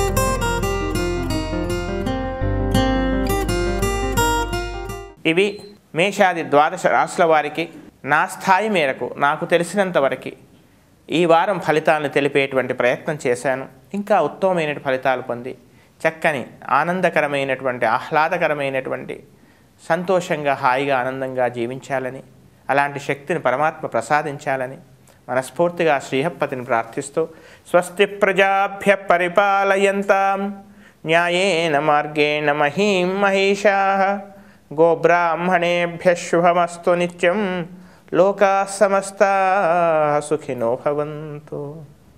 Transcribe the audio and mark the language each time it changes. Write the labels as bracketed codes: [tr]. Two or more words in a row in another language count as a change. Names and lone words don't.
[te] ఇవి మేషాది 12 రాశుల వారికి నా స్థాయి మేరకు నాకు తెలిసినంత వరకు ఈ వారం ఫలితాలను తెలిపేటువంటి ప్రయత్నం చేశాను. ఇంకా ఉత్తమమైన ఫలితాలు పొంది చక్కని ఆనందకరమైనటువంటి, ఆహ్లాదకరమైనటువంటి, సంతోషంగా, హాయిగా, ఆనందంగా జీవించాలని, అలాంటి శక్తిని పరమాత్మ ప్రసాదించాలని మనస్ఫూర్తిగా శ్రీహప్పతిని ప్రార్థిస్తూ [sa] స్వస్తి ప్రజాభ్య పరిపాలయంతాం న్యాయేన మార్గేణ మహీం మహిషాః గోబ్రాహ్మణేభ్యః శుభమస్తు నిత్యం లోకాః సమస్తాః సుఖినో భవంతు.